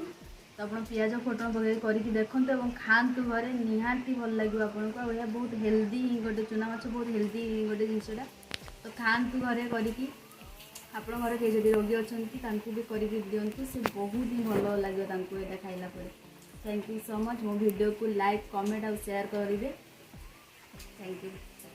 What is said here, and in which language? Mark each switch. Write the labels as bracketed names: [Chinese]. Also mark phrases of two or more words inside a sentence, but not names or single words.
[Odia] ତ ଆପଣ ପିଆଜ ଫୁଟଣ ପକାଇକି କରିକି ଦେଖନ୍ତୁ ଏବଂ ଖାଆନ୍ତୁ ଘରେ, ନିହାତି ଭଲ ଲାଗିବ ଆପଣଙ୍କୁ। ଆଉ ଏହା ବହୁତ ହେଲ୍ଦି ଗୋଟେ ଚୁନା ମାଛ, ବହୁତ ହେଲ୍ଦି ଗୋଟେ ଜିନିଷଟା। ତ ଖାଆନ୍ତୁ ଘରେ କରିକି। ଆପଣ ଘରେ କେହି ଯଦି ରୋଗୀ ଅଛନ୍ତି ତାଙ୍କୁ ବି କରିକି ଦିଅନ୍ତୁ, ସେ ବହୁତ ହିଁ ଭଲ ଲାଗିବ ତାଙ୍କୁ ଏଇଟା ଖାଇଲା ପରେ। [English] thank you so much. [Hindi] मो वीडियो को [English] like comment [Hindi] और शेयर करेंगे। [English] thank you.